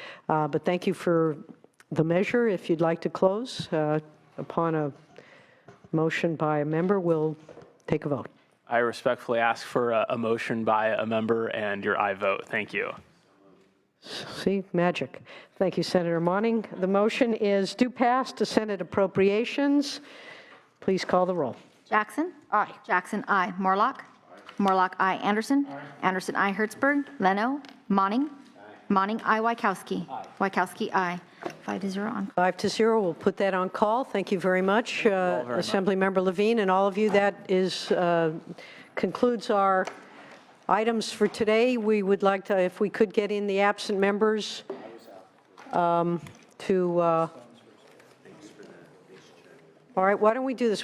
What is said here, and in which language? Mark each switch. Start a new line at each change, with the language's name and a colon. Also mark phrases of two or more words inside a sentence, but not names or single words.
English: But thank you for the measure. If you'd like to close, upon a motion by a member, we'll take a vote. I respectfully ask for a motion by a member and your aye vote. Thank you. See, magic. Thank you, Senator Monning. The motion is due pass to Senate Appropriations. Please call the roll. Jackson? Aye. Jackson, aye. Morlock? Morlock, aye. Anderson? Anderson, aye. Hertzberg? Leno? Monning? Monning, aye. Wykowski? Wykowski, aye. 5-0 on. 5-0. We'll put that on call. Thank you very much, Assemblymember Levine, and all of you. That is concludes our items for today. We would like to, if we could get in the absent members all right, why don't we do this?